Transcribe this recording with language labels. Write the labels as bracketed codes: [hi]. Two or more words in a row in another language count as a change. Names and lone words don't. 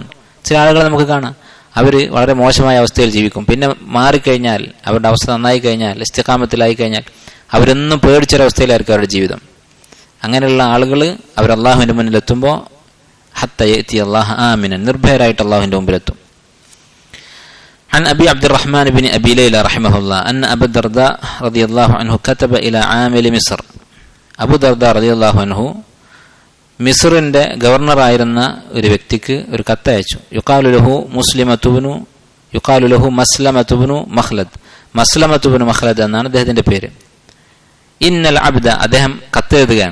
[ml] ചില ആളുകളെ നമുക്ക് കാണാം, അവർ വളരെ മോശമായ അവസ്ഥയിൽ ജീവിക്കും. പിന്നെ മാറിക്കഴിഞ്ഞാൽ, അവരുടെ അവസ്ഥ നന്നായി കഴിഞ്ഞാൽ, ഇസ്തിഖാമത്തിലായി കഴിഞ്ഞാൽ അവരെന്നും പേടിച്ചൊരവസ്ഥയിലായിരിക്കും അവരുടെ ജീവിതം. അങ്ങനെയുള്ള ആളുകൾ അവർ അള്ളാഹുവിൻ്റെ മുന്നിലെത്തുമ്പോൾ [ar] حتى يأتي الله آمنا, [ml] നിർഭയരായിട്ട് അള്ളാഹുവിൻ്റെ മുമ്പിലെത്തും. [ar] عن أبي عبد الرحمن بن أبي ليلى رحمه الله أن أبا الدرداء رضي الله عنه كتب إلى عامل مصر. [ml] അബു ദർദ [ar] رضي الله عنه [ml] മിസ്റിന്റെ ഗവർണറായിരുന്ന ഒരു വ്യക്തിക്ക് ഒരു കത്തയച്ചു. [ar] يقال له [ml] മസ്ലമത്തുബ്നു മഖ്ലദ്, മസ്ലമത്തുബ്നു മഖ്ലദ് എന്നാണ് അദ്ദേഹത്തിന്റെ പേര്. [ar] إن العبد, [ml] അദ്ദേഹം കത്തെഴുതുകയാണ്.